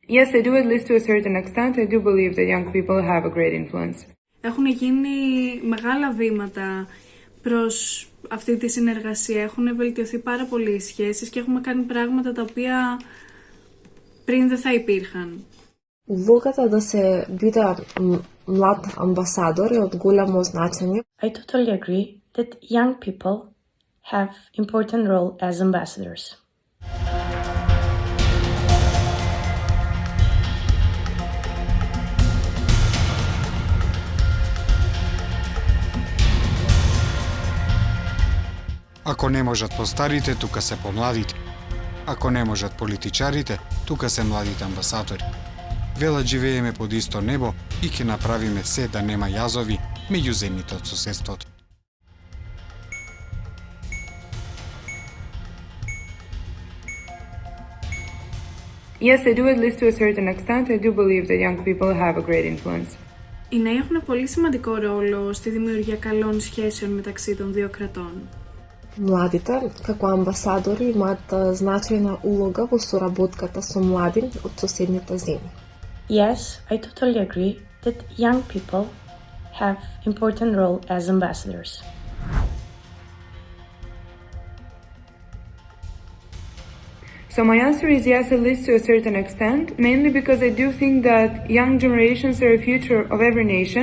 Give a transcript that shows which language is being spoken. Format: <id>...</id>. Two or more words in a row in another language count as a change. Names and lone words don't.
<en>Yes, I do, at least to a certain extent. I do believe that young people have a great influence.</en> <el>Έχουν γίνει μεγάλα βήματα προς αυτή τη συνεργασία. Έχουν βελτιωθεί πάρα πολύ οι σχέσεις και έχουμε κάνει πράγματα τα οποία πριν δεν θα υπήρχαν.</el> <mk>Улогата да се биде млад амбасадор е од голямо значење.</mk> <en>I totally agree that young people have important role as ambassadors.</en> <mk>Ако не можат по старите, тука се по младите. Ако не можат политичарите, тука се младите амбасадори. Велат живееме под исто небо и ќе направиме се да нема јазови меѓу земјите од соседството.</mk> <en>Yes, I do, at least to a certain extent. I do believe that young people have a great influence.</en> <el>Οι νέοι έχουν πολύ σημαντικό ρόλο στη δημιουργία καλών σχέσεων μεταξύ των δύο κρατών.</el> <mk>Младите, како амбасадори, имаат значајна улога во соработката со млади од соседните земји.</mk> <en>Yes, I totally agree that young people have important role as ambassadors. So my answer is yes, at least to a certain extent, mainly because I do think that young generations are the future of every nation.</en>